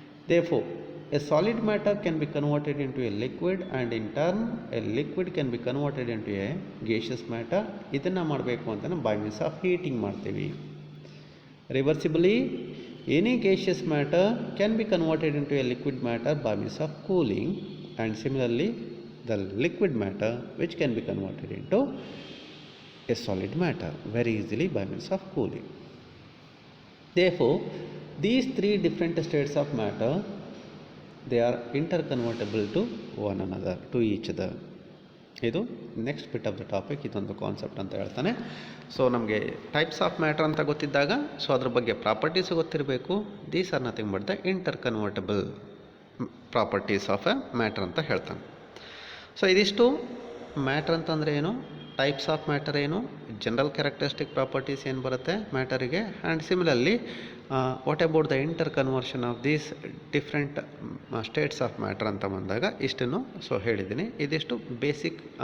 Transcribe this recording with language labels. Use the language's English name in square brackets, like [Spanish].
[English] Therefore, a solid matter can be converted into a liquid, and in turn a liquid can be converted into a gaseous matter. [Kannada] ಇದನ್ನು ಮಾಡಬೇಕು ಅಂತಲೇ by means of heating ಮಾಡ್ತೀವಿ. [English] Reversibly any gaseous matter can be converted into a liquid matter by means of cooling, and similarly the liquid matter which can be converted into a solid matter very easily by means of cooling. Therefore, these three different states of matter, they are interconvertible to one another, to each other. [Kannada] ಇದು next bit of the topic, ಇದೊಂದು concept ಅಂತ ಹೇಳ್ತಾನೆ. So ನಮಗೆ types of matter ಅಂತ ಗೊತ್ತಿದ್ದಾಗ so ಅದ್ರ ಬಗ್ಗೆ properties ಗೊತ್ತಿರಬೇಕು. [English] these are nothing but the interconvertible properties of a matter [Kannada] ಅಂತ ಹೇಳ್ತಾನೆ. ಸೊ ಇದಿಷ್ಟು ಮ್ಯಾಟರ್ ಅಂತಂದರೆ ಏನು, ಟೈಪ್ಸ್ ಆಫ್ ಮ್ಯಾಟರ್ ಏನು, ಜನರಲ್ ಕ್ಯಾರೆಕ್ಟರಿಸ್ಟಿಕ್ ಪ್ರಾಪರ್ಟೀಸ್ ಏನು ಬರುತ್ತೆ ಮ್ಯಾಟರಿಗೆ, [English] and similarly what about the interconversion of these different states of matter [Kannada] ಅಂತ ಬಂದಾಗ ಇಷ್ಟನ್ನು ಸೊ ಹೇಳಿದ್ದೀನಿ. ಇದಿಷ್ಟು ಬೇಸಿಕ್